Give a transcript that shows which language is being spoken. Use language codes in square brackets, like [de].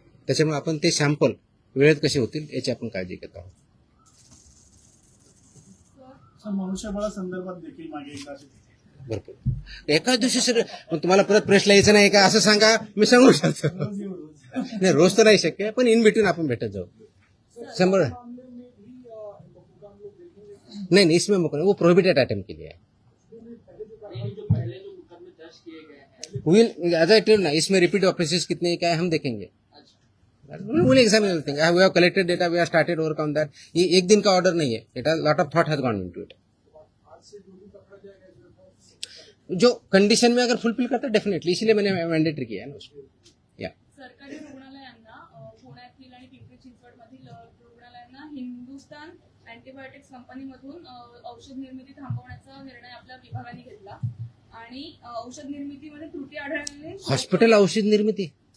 [mr] त्याच्यामुळे आपण ते सॅम्पल वेळेत कसे होतील याची आपण काळजी घेत आहोत. मनुष्यबळा संदर्भात देखील मागे एकदा भरपूर एकाच दिवशी सगळं तुम्हाला परत प्रश्न यायचं नाही का असं सांगा, मी सांगू शकतो. नाही रोज तर नाही शक्य, पण इन बिटवीन आपण भेटत जाऊ. [hi] 100 नहीं इसमें वो प्रोहिबिटेड आइटम के लिए है. [en] will as I tell [hi] ना, इसमें रिपीट ऑफेंसेस कितने क्या है हम देखेंगे. [en] We'll examine everything. We have collected data, we have started overcome that. [hi] ये एक दिन का ऑर्डर नहीं है, [en] It has lot of thought has gone into it. [hi] जो कंडीशन में अगर फुलफिल करता है डेफिनेटली, इसीलिए मैंने मैंडेटरी किया है ना उसको. [mr] या सरकारी रुग्णालयांना पुण्यातील आणि पिंपरी चिंचवडमधील रुग्णालयांना हिंदुस्तान अँटीबायोटिक्स कंपनीमधून औषध निर्मिती थांबवण्याचा निर्णय आपल्या विभागाने घेतला आणि औषध निर्मितीमध्ये त्रुटी आढळल्याने हॉस्पिटल औषध निर्मिती